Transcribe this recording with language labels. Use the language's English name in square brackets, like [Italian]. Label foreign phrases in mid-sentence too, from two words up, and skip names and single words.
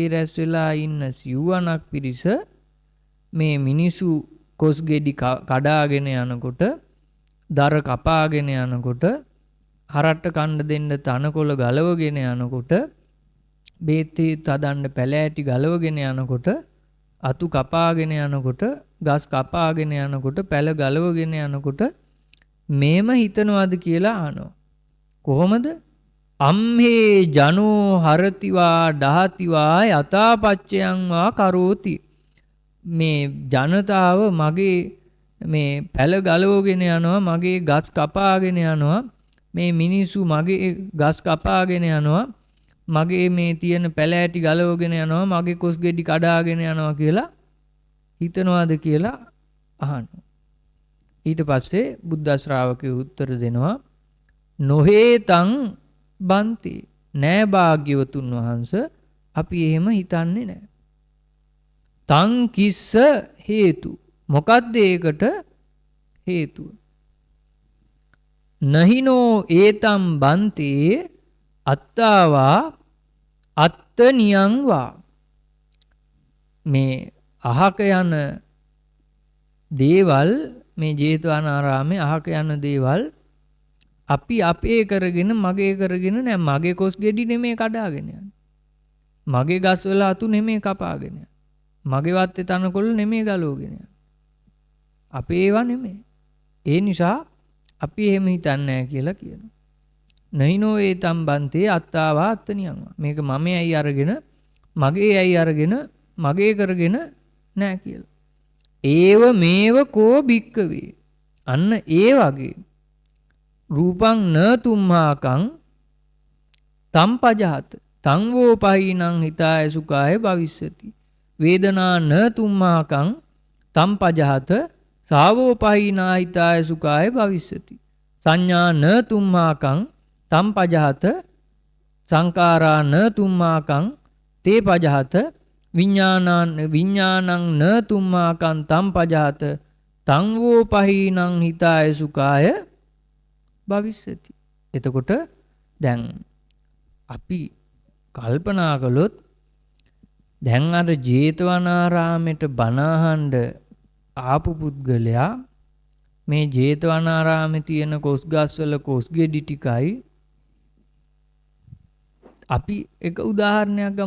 [Sinhala] රැස් වෙලා ඉන්න සිව්වනක් පිරිස මේ මිනිසු කොස් ගෙඩි කඩාගෙන යනකොට, දර කපාගෙන යනකොට, හරට්ට කණ්ඩ දෙන්න තනකොළ ගලවගෙන යනකොට, බේත්තේ තදන්න පැලෑටි ගලවගෙන යනකොට, අතු කපාගෙන යනකොට, ගස් කපාගෙන යනකොට, පැල ගලවගෙන යනකොට මේම හිතනවාද කියලා අහනවා. කොහොමද? [Pali] අම්හේ ජනෝ හරතිවා දහතිවා යථාපච්චයන් වා කරෝති. [Sinhala] මේ ජනතාව මගේ මේ පැල ගලවගෙන යනවා, මගේ ගස් කපාගෙන යනවා, මේ මිනිස්සු මගේ ගස් කපාගෙන යනවා, මගේ මේ තියෙන පැල ඇටි ගලවගෙන යනවා, මගේ කොස් ගෙඩි කඩාගෙන යනවා කියලා හිතනවාද කියලා අහනවා. ඊට පස්සේ බුද්ධ ශ්‍රාවකයෝ උත්තර දෙනවා, [Pali] නොහේතං බන්ති, [Sinhala] නෑ භාග්‍යවතුන් වහන්සේ, අපි එහෙම හිතන්නේ නෑ. [Pali] තං කිස්ස හේතු, [Sinhala] මොකද්ද ඒකට හේතුව? [Pali] නහිනෝ ඒතම් බන්තේ අත්තාවා අත්තනියං වා. [Sinhala] මේ අහක යන දේවල්, මේ ජේතවනාරාමේ අහක යන දේවල් අපි අපේ කරගෙන මගේ කරගෙන නෑ. මගේ කොස් ගෙඩි නෙමේ කඩාගෙන යන්නේ, මගේ ගස් වල අතු නෙමේ කපාගෙන යන්නේ, මගේ වත්තේ තනකොළ නෙමේ ගලවගෙන යන්නේ, අපේ ඒවා නෙමේ. ඒ නිසා අපි එහෙම හිතන්නේ නැහැ කියලා කියනවා. [Pali] නයිනෝ ඒතම් බන්තේ අත්තාවා අත්තනියං. [Sinhala] මේක මමයි අරගෙන මගේයි අරගෙන මගේ කරගෙන නැහැ කියලා. [Pali] ඒව මේව කෝ භික්කවේ. [Sinhala] අන්න ඒ වගේ [Pali] රූපං න තුම්හාකං තම්පජහත තං වෝ පහිනං හිතාය සුඛාය භවිස්සති. වේදනා න තුම්හාකං තම්පජහත සාවෝ පහිනා හිතාය සුඛාය භවිස්සති. සංඥා න තුම්හාකං තම්පජහත සංකාරා න තුම්හාකං තේ පජහත. විඥානං න තුම්හාකං තම්පජහත තං වෝ පහිනං හිතාය සුඛාය භවිස්සති. [Sinhala] එතකොට දැන් අපි කල්පනා කළොත්, දැන් අර ජේතවනාරාමෙට බණ අහන්න ආපු පුද්ගලයා මේ ජේතවනාරාමේ තියෙන කොස් ගස්වල කොස් ගෙඩි ටිකයි, අපි එක උදාහරණයක් ගමු.